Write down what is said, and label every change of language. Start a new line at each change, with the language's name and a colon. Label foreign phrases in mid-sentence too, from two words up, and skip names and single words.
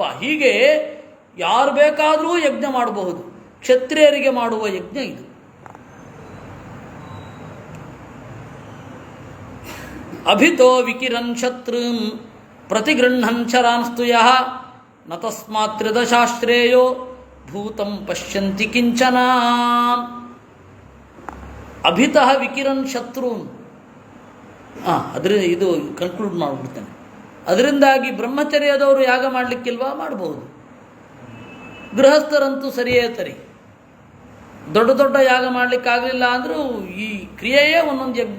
Kannada: ಹೀಗೆ ಯಾರು ಬೇಕಾದರೂ ಯಜ್ಞ ಮಾಡಬಹುದು. ಕ್ಷತ್ರಿಯರಿಗೆ ಮಾಡುವ ಯಜ್ಞ ಇದು.
Sanskrit: ಅಭಿತೋ ವಿಕಿರನ್ ಶತ್ರುನ್ ಪ್ರತಿಗೃಹನ್ ಶರಾನ್ಸ್ತುಯ ನ ತಸ್ಮಾತ್ರಿದಶಾಶ್ರೇಯೋ ಭೂತಂ ಪಶ್ಯಂತಿ ಕಿಂಚನ. ಅಭಿತಃ ವಿಕಿರನ್ ಶತ್ರುನ್,
Kannada: ಇದು ಕನ್ಕ್ಲೂಡ್ ಮಾಡಿಬಿಡ್ತೇನೆ. ಅದರಿಂದಾಗಿ ಬ್ರಹ್ಮಚರ್ಯದವರು ಯಾಗ ಮಾಡಲಿಕ್ಕಿಲ್ವಾ? ಮಾಡಬಹುದು. ಗೃಹಸ್ಥರಂತೂ ಸರಿಯೇ ತರಿ. ದೊಡ್ಡ ದೊಡ್ಡ ಯಾಗ ಮಾಡಲಿಕ್ಕಾಗಲಿಲ್ಲ ಅಂದರೂ ಈ ಕ್ರಿಯೆಯೇ ಒಂದೊಂದು ಯಜ್ಞ.